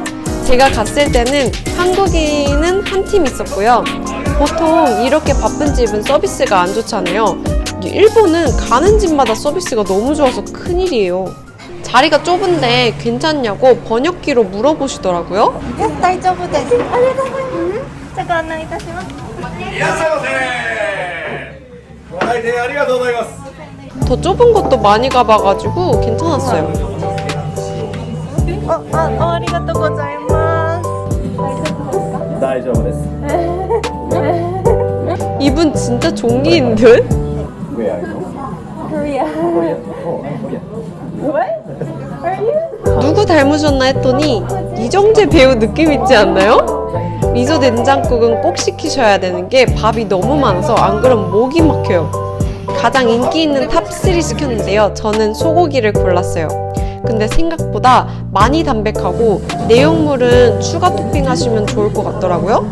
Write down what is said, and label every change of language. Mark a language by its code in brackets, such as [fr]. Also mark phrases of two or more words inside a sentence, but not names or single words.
[ko] 제가 갔을 때는 한국인은 한 팀 있었고요. 보통 이렇게 바쁜 집은 서비스가 안 좋잖아요. 일본은 가는 집마다 서비스가 너무 좋아서 큰일이에요. 자리가 좁은데 괜찮냐고 번역기로 물어보시더라고요. [ja] Yes, 大丈夫です。ありがとうございます。ちょっと案内いたします。いらっしゃいませ。ご来店ありがとうございます。 [ko] 더 좁은 곳도 많이 가봐가지고 괜찮았어요. [ja] ありがとうございます。大丈夫です。 [ko] 이분 진짜 종이인 듯? [en] Where are you? Korea. Korea. Oh, I'm Korea. What? Are you? [ko] 누구 닮으셨나 했더니 이정재 배우 느낌 있지 않나요? 미소 된장국은 꼭 시키셔야 되는 게 밥이 너무 많아서 안 그럼 목이 막혀요. 가장 인기 있는 탑3 시켰는데요. 저는 소고기를 골랐어요. 근데 생각보다 많이 담백하고 내용물은 추가 토핑하시면 좋을 것 같더라고요.